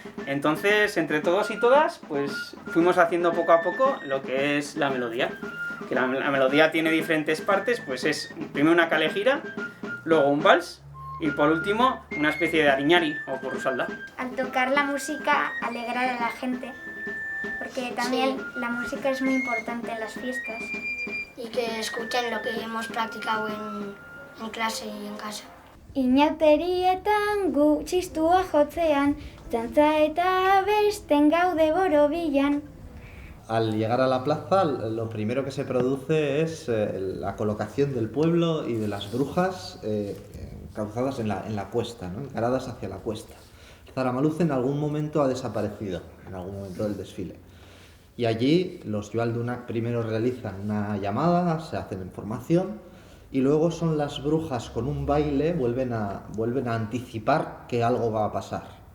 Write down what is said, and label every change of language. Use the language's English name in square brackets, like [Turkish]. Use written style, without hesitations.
[Spanish] Entonces, entre todos y todas, pues fuimos haciendo poco a poco lo que es la melodía, que la melodía tiene diferentes partes, pues es primero una calejira, luego un vals, y por último, una especie de ariñari o currusalda. Al tocar la música, alegrar a la gente, porque también la música es muy importante en las fiestas. Y que escuchen lo que hemos practicado en clase y en casa. [Basque] Inauterietan gu txistua jotzean, dantza eta besten gaude borobilan. [Spanish] Al llegar a la plaza, lo primero que se produce es la colocación del pueblo y de las brujas causadas en la cuesta, ¿no?, encaradas hacia la cuesta. El Zaramaluze en algún momento ha desaparecido, en algún momento del desfile. Y allí los Yualdunak primero realizan una llamada, se hacen en formación, y luego son las brujas con un baile, vuelven a anticipar que algo va a pasar.